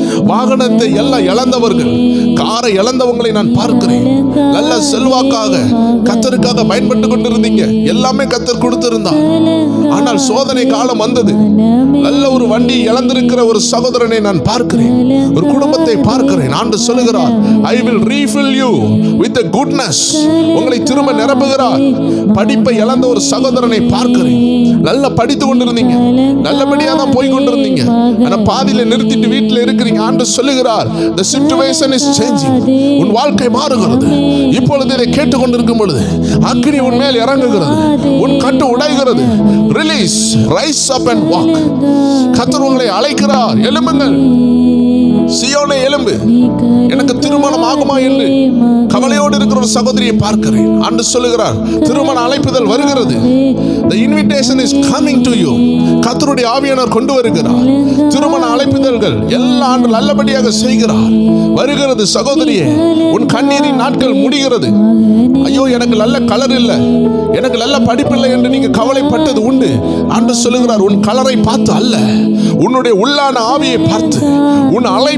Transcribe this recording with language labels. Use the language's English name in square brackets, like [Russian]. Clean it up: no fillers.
[Tamil] வாகனத்தை எல்லாம் இழந்தவர்கள், காரை இழந்தவங்களை நான் பார்க்கிறேன். நல்ல செல்வாக்காக கர்த்தருக்காக பயன்பட்டு கொண்டிருந்தீங்க, எல்லாமே கர்த்தர் கொடுத்திருந்தார். ஆனால் சோதனை காலம் வந்தது. நல்ல ஒரு வண்டி இழந்திருக்கிற ஒரு சகோதரனை நான் பார்க்கிறேன், ஒரு குடும்பத்தை பார்க்கிறேன். ஆண்டவர் சொல்லுகிறார், [English] I will refill you with the goodness. [Tamil] உங்களை திரும்ப நிரப்புகிறார். படிப்பை இழந்த ஒரு சகோதரனை பார்க்கிறேன். நல்லா படித்து கொண்டிருந்தீங்க, நல்லபடியா தான் போய் கொண்டிருந்தீங்க, ஆனா பாதியில நிறுத்திட்டு வீட்டில் இருக்கிறீங்க. ஆண்டவர் சொல்லுகிறார், [English] the situation is changing. [Tamil] உன் வாழ்க்கை மாறுகிறது. இப்பொழுது இதை கேட்டுக்கொண்டிருக்கும் பொழுது அக்கினி உன் மேல் இறங்குகிறது, உன் கட்டு உடைகிறது. [English] Release, rise up and walk. [Tamil] கர்த்தர் உங்களை அழைக்கிறார், எழும்புங்கள், சியோனே எழும்பு. எனக்கு திருமணம் ஆகுமா என்று கவலையோடு இருக்கிற ஒரு சகோதரியை பார்க்கிறேன். ஆண்டவர் சொல்லுகிறார், திருமண அழைப்புதல் வருகிறது. [English] The invitation is coming to you. [Tamil] கர்த்தருடைய ஆவியானவர் கொண்டு வருகிறார். திருமண அழைப்புதல்கள் எல்லா ஆண்டு நல்லபடியாக செய்கிறார். வருகிறது சகோதரியே, உன் கண்ணீரின் நாட்கள் முடிகிறது. ஐயோ எனக்கு நல்ல கலர் இல்லை, எனக்கு நல்ல படிப்பில்லை என்று நீங்க கவலைப்பட்டது உண்டு. ஆண்டவர் சொல்லுகிறார், உன் கலரை பார்த்து அல்ல, உன்னுடைய உள்ளான ஆவியை பார்த்து, உன் அழைப்பு